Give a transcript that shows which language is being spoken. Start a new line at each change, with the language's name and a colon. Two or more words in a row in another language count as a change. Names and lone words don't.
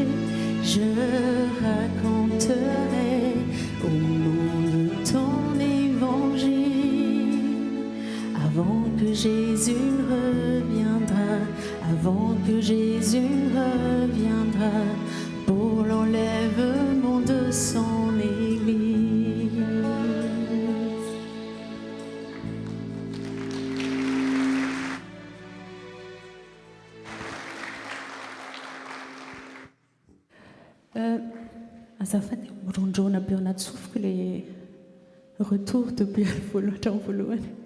French: Je raconterai au monde ton évangile. Avant que Jésus reviendra, avant que Jésus reviendra, pour l'enlèvement de son Église.
Malagasy: Azafady mirondrona be ao anaty sofiko
French: le retour depuis
Malagasy: hatramin'ny voalohany.